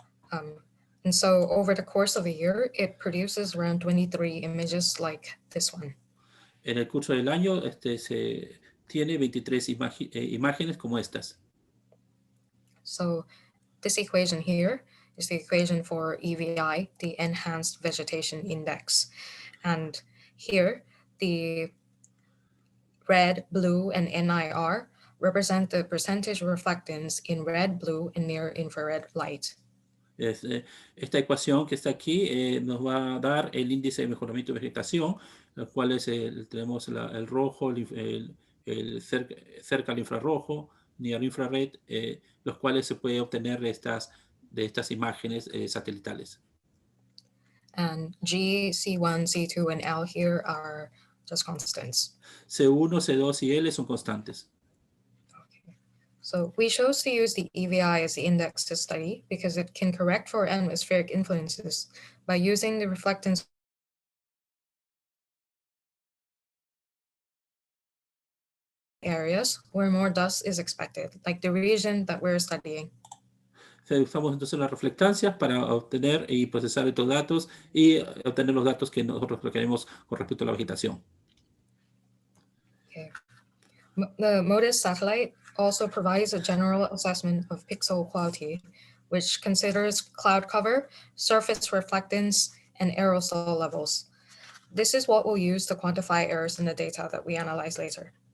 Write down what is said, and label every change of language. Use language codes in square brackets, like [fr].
[en] And so over the course of a year, it produces around 23 images like this one. [es] En el curso del año se tiene 23 imágenes como estas. [en] So this equation here is the equation for EVI, the Enhanced Vegetation Index. And here, the red, blue, and NIR represent the percentage reflectance in red, blue, and near infrared light. [es] Esta ecuación que está aquí nos va a dar el índice de mejoramiento de vegetación, los cuales tenemos el rojo, cerca al infrarrojo, [en] near infrared, [es] los cuales se puede obtener de estas imágenes satelitales. [en] And G, C1, C2, and L here are just constants. [es] C1, C2 y L son constantes. [en] So we chose to use the EVI as the index to study because it can correct for atmospheric influences by using the reflectance areas where more dust is expected, like the region that we're studying. [es] Usamos entonces las reflectancias para obtener y procesar estos datos y obtener los datos que nosotros requerimos con respecto a la vegetación. [en] Okay. The MODIS satellite also provides a general assessment of pixel quality, which considers cloud cover, surface reflectance, and aerosol levels. This is what we'll use to quantify errors in the data that we analyze later.